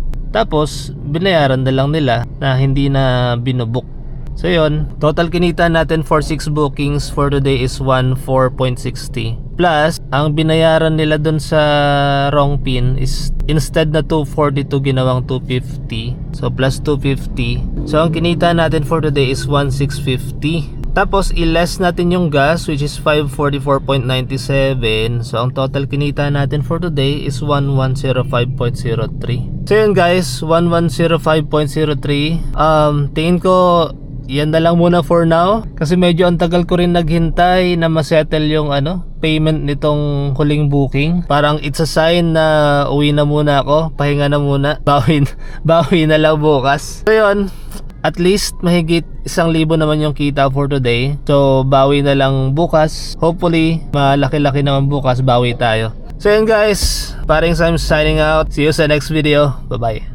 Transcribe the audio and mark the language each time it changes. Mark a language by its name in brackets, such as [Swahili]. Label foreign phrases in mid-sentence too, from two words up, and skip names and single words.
[Filipino] Tapos binayaran na lang nila na hindi na binubuk. So yun, total kinita natin [English] for 6 bookings for today is 14.60. [Filipino] Plus, ang binayaran nila dun sa [English] wrong pin is instead [Filipino] na 242 ginawang 250. [English] So plus 250. [Filipino] So ang kinita natin [English] for today is 1650. [Filipino] Tapos i-less natin yung gas [English] which is 544.97. [Filipino] So ang total kinita natin [English] for today is 1105.03. [Filipino] So yun guys, 1105.03. Tingin ko yan na lang muna [English] for now [Filipino] kasi medyo ang tagal ko rin naghintay na masettle yung payment nitong huling booking. Parang [English] it's a sign [Filipino] na uwi na muna ako, pahinga na muna, bawi na lang bukas. So yun, at least mahigit 1,000 naman yung kita [English] for today. [Filipino] So bawi na lang bukas, hopefully malaki-laki naman bukas, bawi tayo. So yun guys, Paring Sam [English] signing out. See you [Filipino] sa [English] next video. Bye bye.